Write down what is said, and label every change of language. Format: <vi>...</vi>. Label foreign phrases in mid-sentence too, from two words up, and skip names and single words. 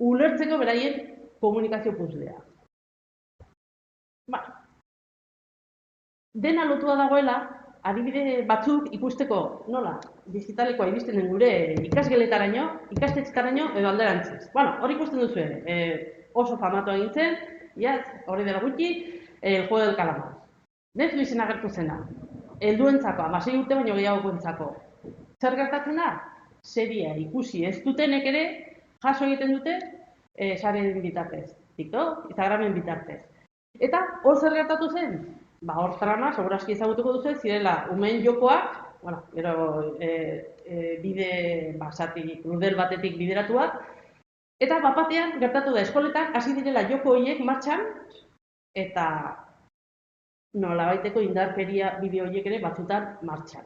<eu>ulertzeko beraien komunikazio puzzlea. Ba, dena lotua dagoela, adibide batzuk ikusteko nola digitalekoa iristen den gure ikasgeletaraino, ikastetxetaraino edo alderantziz. Bueno, hori ikusten duzu, oso famatu egin zen, hori dela gutxi, el juego del calamar. Netflixen agertu zena, helduentzako, 16 urte baino gehiagokoentzako. Zer gertatzen da? Seria ikusi ez dutenek ere jaso egiten dute sareen bitartez, TikTok, Instagramen bitartez. Eta hor zer gertatu zen? Ba, hor trama, segurazki ezagutuko duzu, zirela umeen jokoak, bueno, gero bide basatik, krudel batetik bideratuak, eta bapatean gertatu da eskoletan hasi direla joko horiek martxan, eta nolabaiteko indarkeria bideo horiek ere batzutan martxan.</eu>